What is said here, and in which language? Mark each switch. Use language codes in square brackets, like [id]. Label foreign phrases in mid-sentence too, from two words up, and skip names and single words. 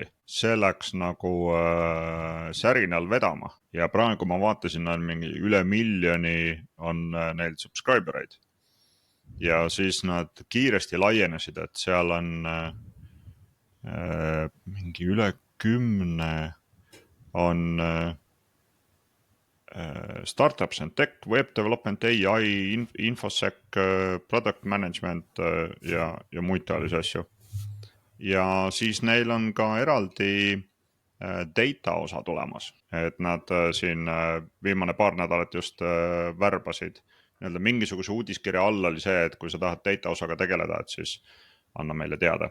[et] See läks nagu särinal vedama ja praegu ma vaatasin, on mingi üle 1 miljoni on neil subscribereid. Ja siis nad kiiresti laienesid, et seal on mingi üle 10 on [en] startups and tech, web development, AI, infosec, product management [et] ja muid taolisi asju. Ja siis neil on ka eraldi data osa tulemas, et nad siin viimane paar nädalat just värbasid. Mingisuguse uudiskirja all oli see, et kui sa tahad data osaga tegeleda, et siis anna meile teada.